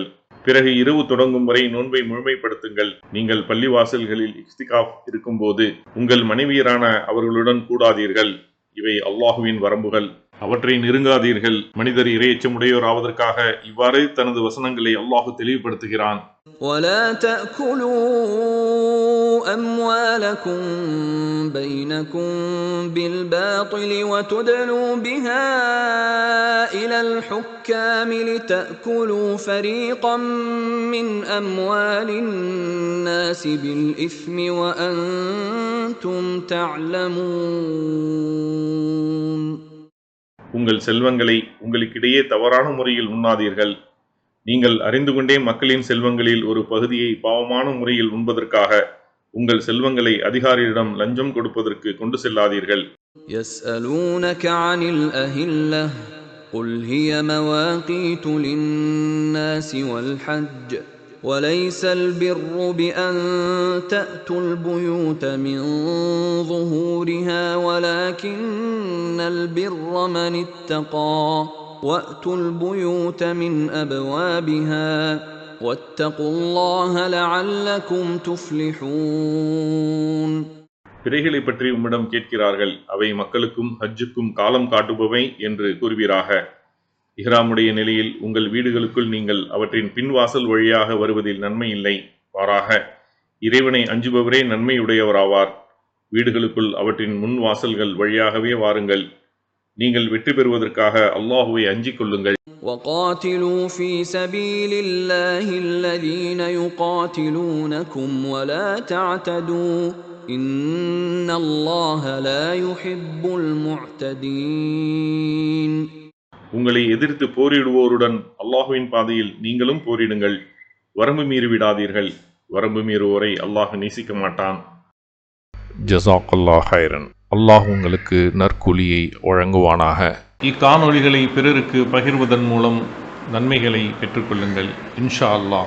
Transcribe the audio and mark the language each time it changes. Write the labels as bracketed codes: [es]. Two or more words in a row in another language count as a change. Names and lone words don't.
[ta] பிறகு இரவு தொடங்கும் வரை நோன்பை முழுமைப்படுத்துங்கள். நீங்கள் பள்ளிவாசல்களில் இக்திகாஃப் இருக்கும்போது உங்கள் மனைவியரான அவர்களுடன் கூடாதீர்கள். இவை அல்லாஹுவின் வரம்புகள், அவற்றை நெருங்காதீர்கள். மனிதர் இறையச்சமுடையோர் ஆவதற்காக இவ்வாறு தனது வசனங்களை அல்லாஹு தெளிவுபடுத்துகிறான். [ar] ولا تأكلوا أموالكم بينكم بالباطل وتدلوا بها إلى الحكام لتأكلوا فريقا من أموال الناس بالإثم وأنتم تعلمون. [ta] உங்கள் செல்வங்களை உங்களுக்கிடையே தவறான முறையில் உண்ணாதீர்கள். நீங்கள் அறிந்து கொண்டே மக்களின் செல்வங்களில் ஒரு பகுதியை பாவமான முறையில் உண்பதற்காக உங்கள் செல்வங்களை அதிகாரியிடம் லஞ்சம் கொடுப்பதற்கு கொண்டு செல்லாதீர்கள். [ar] يسألونك عن الأهلة قل هي مواقيت للناس والحج وليس البر بأن تأتوا البيوت من ظهورها ولكن البر من اتقى وَأْتُوا الْبُيُوتَ مِنْ أَبْوَابِهَا وَاتَّقُوا اللَّهَ لَعَلَّكُمْ تُفْلِحُونَ. [ta] பிறைகளை பற்றி உம்மிடம் கேட்கிறார்கள். அவை மக்களுக்கும் ஹஜ்ஜுக்கும் காலம் காட்டுபவை என்று கூறுவீராக. இஹ்ராமுடைய நிலையில் உங்கள் வீடுகளுக்குள் நீங்கள் அவற்றின் பின்வாசல் வழியாக வருவதில் நன்மை இல்லை. மாறாக இறைவனை அஞ்சுபவரே நன்மையுடையவராவார். வீடுகளுக்குள் அவற்றின் முன் வாசல்கள் வழியாகவே வாருங்கள். நீங்கள் வெற்றி பெறுவதற்காக அல்லாஹுவை அஞ்சிக் கொள்ளுங்கள். [ar] وَقَاتِلُوا فِي سَبِيلِ اللَّهِ الَّذِينَ يُقَاتِلُونَكُمْ وَلَا تَعْتَدُوا إِنَّ اللَّهَ لَا يُحِبُّ الْمُعْتَدِينَ. [ta] உங்களை எதிர்த்து போரிடுவோருடன் அல்லாஹுவின் பாதையில் நீங்களும் போரிடுங்கள். வரம்பு மீறிவிடாதீர்கள். வரம்பு மீறுவோரை அல்லாஹ் நேசிக்க மாட்டான். [ar] جزاك الله خيرا. [ta] அல்லாஹ் உங்களுக்கு நற்கூலியை வழங்குவானாக. இக்காணொளிகளை பிறருக்கு பகிர்வதன் மூலம் நன்மைகளை பெற்றுக்கொள்ளுங்கள் [ar] إن شاء الله.